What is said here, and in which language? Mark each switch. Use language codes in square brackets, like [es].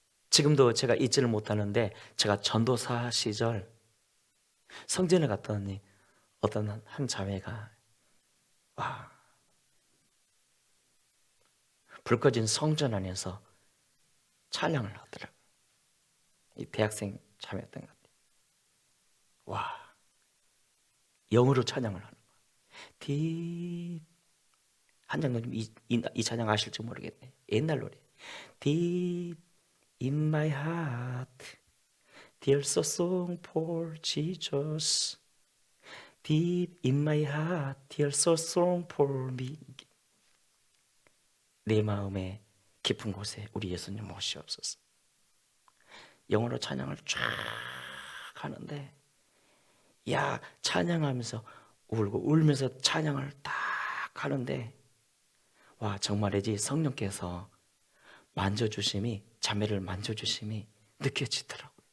[ko] 지금도 제가 잊지를 못하는데, 제가 전도사 시절 성전에 갔더니 어떤 한 자매가 불 꺼진 성전 안에서 찬양을 하더라고요. 이 대학생 자매였던 것 같아요. 영어로 찬양을 하는 거예요. [en] Deep. [ko] 한장로님 이 찬양 아실지 모르겠네. 옛날 노래. [en] Deep in my heart, there's a song for Jesus. Deep in my heart, there's a song for me. [ko] 내 마음의 깊은 곳에 우리 예수님 모시옵소서. 영어로 찬양을 쫙 하는데, 찬양하면서 울고 울면서 찬양을 딱 하는데, 정말이지 성령께서 만져주심이, 자매를 만져주심이 느껴지더라고요.